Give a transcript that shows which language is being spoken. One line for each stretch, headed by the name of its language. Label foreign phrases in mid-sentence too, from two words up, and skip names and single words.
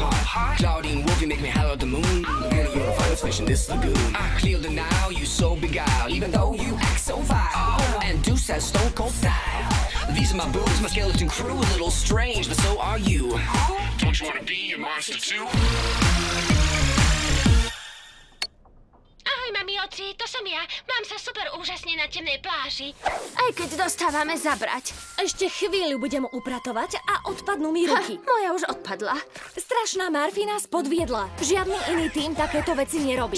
English: Claudine Wolfie make me holler at the moon. Girl, you're the finest fish in this lagoon. I clear the now, you so beguiled, even though you act so vile. And Deuce has stone cold style. These are my boobs, my skeleton crew, a little strange, but so are you. Don't you wanna be a monster too?
Slovak: Ahoj, mami, oci, to som ja. Mám sa super úžasne na temnej pláži. Aj keď dostávame zabrať. Ešte chvíľu budem upratovať a odpadnú mi ruky. Moja už odpadla. Strašná Murphy nás podviedla. Žiadny iný tým takéto veci nerobí.